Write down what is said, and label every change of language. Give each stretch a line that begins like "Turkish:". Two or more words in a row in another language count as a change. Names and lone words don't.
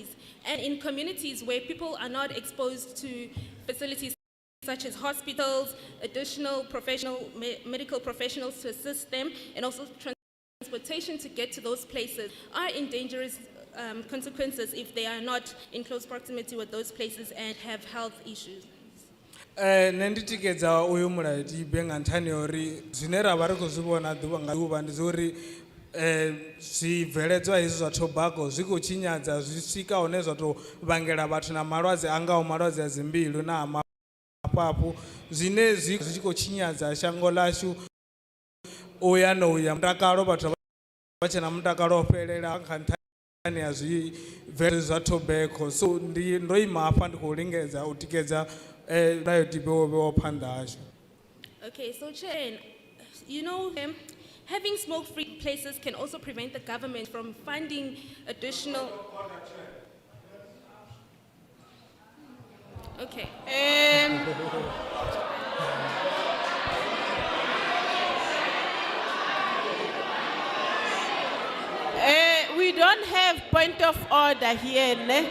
English: And in communities where people are not exposed to facilities such as hospitals, additional medical professionals to assist them, and also transportation to get to those places are in dangerous consequences if they are not in close proximity with those places and have health issues.
Venda: Nenditikeza uyu mulaiti benga nthani uri zwine ra vha ri khou zwi vhona ḓuvha nga ḓuvha ndi zori zwibveledzwa hezwi zwa tobacco zwi khou tshinyadza zwi swika hone zwa tou vhangela vhathu na malwadze a ngaho malwadze a dzimbilu na mafhafhu zwine zwi tshi khou tshinyadza shango ḽashu uya no uya mutakalo vhathu vha tshe na mutakalo o fhelela kha nthani ya zwibveledzwa zwa tobacco. So ndo ima hafha ndi khou lingedza u tikedza
English: Okay, so Chair, you know, having smoke-free places can also prevent the government from funding additional. Okay. We don't have point of order here, ne?